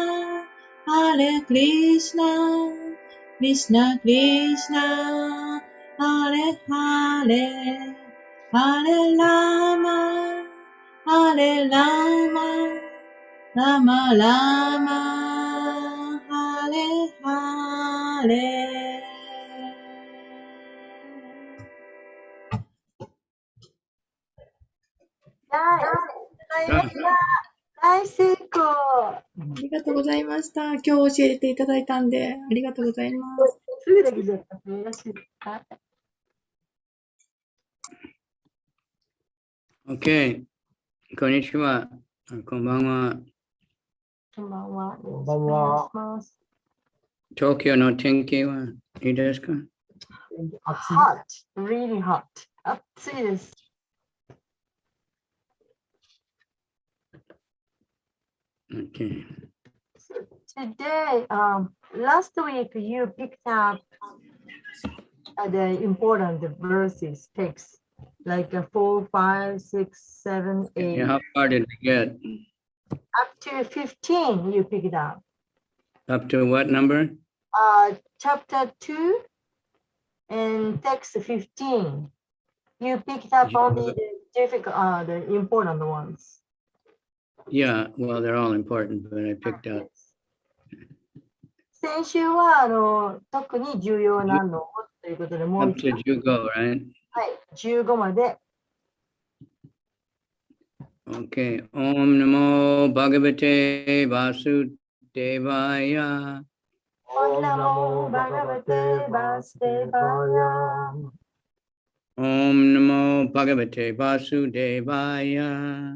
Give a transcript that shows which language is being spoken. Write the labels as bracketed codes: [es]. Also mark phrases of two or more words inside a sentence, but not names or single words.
[sa] Hare Krishna Krishna Krishna Hare Hare, Hare Rama, Hare Rama, Rama Rama, Hare Hare. [ja] 大成功。ありがとうございました。今日教えていただいたんで、ありがとうございます。すぐできちゃった。よろしいですか？ Okay. Konnichiwa. Konbanwa. こんばんは。こんばんは。東京の天気はいいですか? [en] Hot, really hot. [ja] 暑いです。 Okay. [en] Today, last week you picked up the important verses, texts, like 4, 5, 6, 7, 8. Yeah, how far did we get? Up to 15 you picked up. Up to what number? Chapter 2 and text 15. You picked up only the difficult, the important ones. Yeah, well, they're all important, but I picked out. [ja] 先週は特に重要なのということで、もう [en] Up to Jugo, right? [ja] はい、15まで。 Okay. [sa] ॐ नमो भगवते वासुदेवाय. ॐ नमो भगवते वासुदेवाय. ॐ नमो भगवते वासुदेवाय.